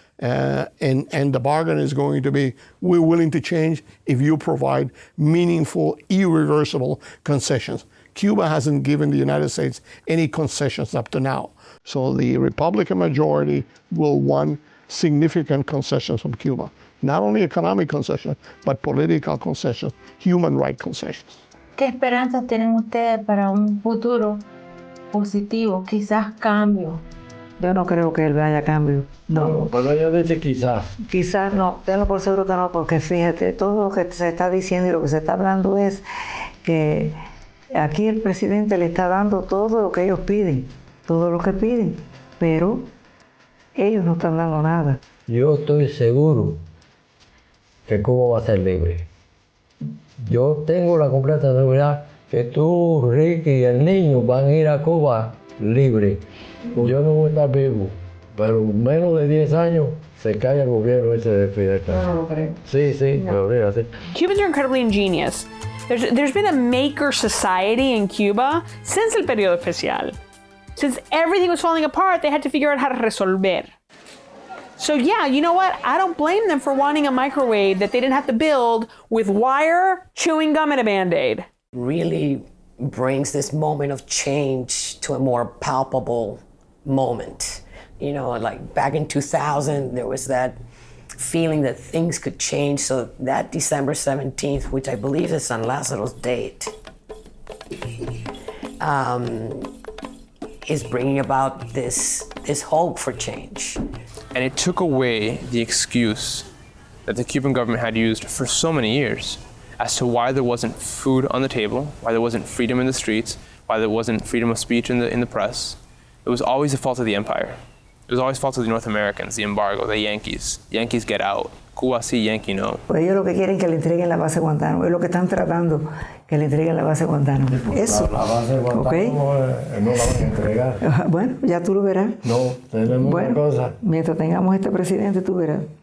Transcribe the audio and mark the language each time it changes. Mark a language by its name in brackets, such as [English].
[English] And the bargain is going to be, we're willing to change if you provide meaningful, irreversible concessions. Cuba hasn't given the United States any concessions up to now. So the Republican majority will want significant concessions from Cuba. Not only economic concessions, but political concessions, human rights concessions. [Spanish] ¿Qué esperanzas tienen ustedes para un futuro positivo, quizás cambio? Yo no creo que él vaya a cambio. No. Pero ella dice quizás. Quizás no, tenlo por seguro que no, porque fíjate, todo lo que se está diciendo y lo que se está hablando es que aquí el presidente le está dando todo lo que ellos piden, todo lo que piden, pero ellos no están dando nada. Yo estoy seguro que Cuba va a ser libre. Yo tengo la completa seguridad que tú, Ricky y el niño van a ir a Cuba libre. Yo no voy a estar vivo, pero menos de 10 años se cae el gobierno ese de Fidel Castro. No lo creo. Sí, me obliga, sí. [English] Cubans are incredibly ingenious. There's been a maker society in Cuba since el periodo especial. Since everything was falling apart, they had to figure out how to resolver. So yeah, you know what? I don't blame them for wanting a microwave that they didn't have to build with wire, chewing gum, and a Band-Aid. Really brings this moment of change to a more palpable moment. You know, like back in 2000, there was that feeling that things could change. So that December 17th, which I believe is San Lazaro's date, is bringing about this hope for change. And it took away the excuse that the Cuban government had used for so many years as to why there wasn't food on the table, why there wasn't freedom in the streets, why there wasn't freedom of speech in the press. It was always the fault of the empire. It was always the fault of the North Americans, the embargo, the Yankees. Yankees get out. [Spanish] Cuba sí, Yankee no. Pues ellos lo que quieren es que le entreguen la base Guantánamo, es lo que están tratando, que le entreguen la base Guantánamo. Eso. La base de Guantánamo ¿Okay? No la van a entregar. Bueno, ya tú lo verás. No, tenemos una cosa. Mientras tengamos este presidente, tú verás.